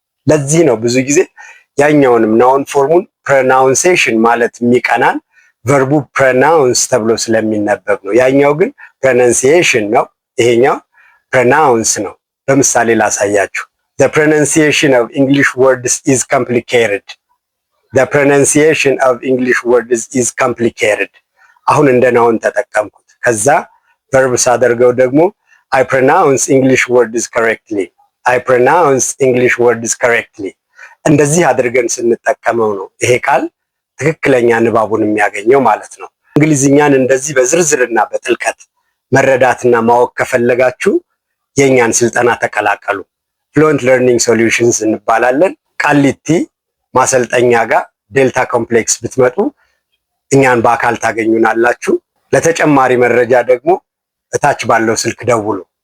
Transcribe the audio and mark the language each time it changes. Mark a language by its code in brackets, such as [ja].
[am] ለዚህ ነው ብዙ ጊዜ ያኛውንም ናውን ፎርሙን ፕሮናውንሴሽን ማለት የሚቀናን ቨርቡ ፕሮናውንስ ተብሎ ስለሚነበብ ነው። ያኛው ግን ፕሮናንሲዬሽን ነው፣ ይሄኛው ፕሮናውንስ ነው። በምሳሌ ላሳያችሁ። [en] The pronunciation of English words is complicated. The pronunciation of English words is complicated. [am] አሁን እንደ ናውን ተጠቀምኩት። ከዛ ቨርብ ሳደርገው ደግሞ [en] I pronounce English words correctly. I pronounce English words correctly. [am] እንደዚህ አድርገን ስንጠቀመው ነው ይሄ ቃል ትክክለኛ ንባቡን የሚያገኘው ማለት ነው። እንግሊዝኛን እንደዚህ በዝርዝርና በጥልቀት መረዳትና ማወቅ ከፈለጋችሁ የኛን ስልጠና ተቀላቀሉ። ፍሉዌንት ለርኒንግ ሶሉሽንስ እንባላለን። ቃሊቲ ማሰልጠኛ ጋር ዴልታ ኮምፕሌክስ ብትመጡ እኛን በአካል ታገኙናላችሁ። ለተጨማሪ መረጃ ደግሞ እታች ባለው ስልክ ደውሉ።